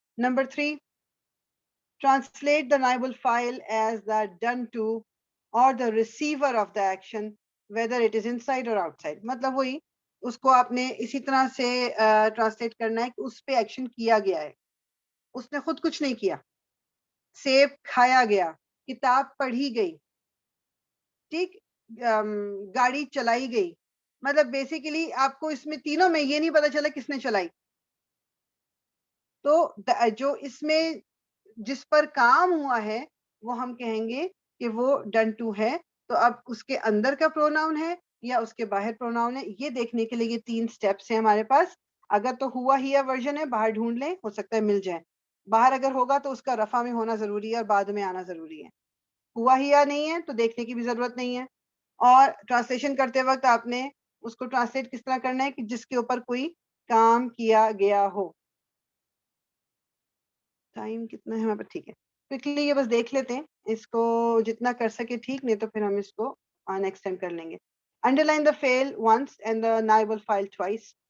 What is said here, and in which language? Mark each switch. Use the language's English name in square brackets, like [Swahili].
[English] Number 3, translate the نائب الفائل as the done to or the receiver of the action whether it is inside or outside. [Urdu] مطلب وہی, اس کو آپ نے اسی طرح سے ٹرانسلیٹ کرنا ہے کہ اس پہ ایکشن کیا گیا ہے, اس نے خود کچھ نہیں کیا. سیب کھایا گیا, کتاب پڑھی گئی, ٹھیک, گاڑی چلائی گئی. مطلب بیسیکلی آپ کو اس میں تینوں میں یہ نہیں پتا چلا کس نے چلائی. تو جو اس میں جس پر کام ہوا ہے وہ ہم کہیں گے کہ وہ ڈن ٹو ہے. تو اب اس کے اندر کا پروناؤن ہے یا اس کے باہر پروناؤن ہے, یہ دیکھنے کے لیے یہ 3 سٹیپس ہیں ہمارے پاس. اگر تو ہوا ہیا ورژن ہے باہر ڈھونڈ لیں, ہو سکتا ہے مل جائے. باہر اگر ہوگا تو اس کا رفع میں ہونا ضروری ہے اور بعد میں آنا ضروری ہے. ہوا ہی یا نہیں ہے تو دیکھنے کی بھی ضرورت نہیں ہے. اور ٹرانسلیشن کرتے وقت آپ نے اس کو ٹرانسلیٹ کس طرح کرنا ہے کہ جس کے اوپر کوئی کام کیا گیا ہو. ٹائم کتنا ہے ہمارے پاس؟ ٹھیک ہے، کوئکلی یہ بس دیکھ لیتے ہیں اس کو جتنا کر سکے ٹھیک، نہیں تو پھر ہم اس کو نیکسٹ ٹائم کر لیں گے. [English] Underline the fail once and the nibal file twice.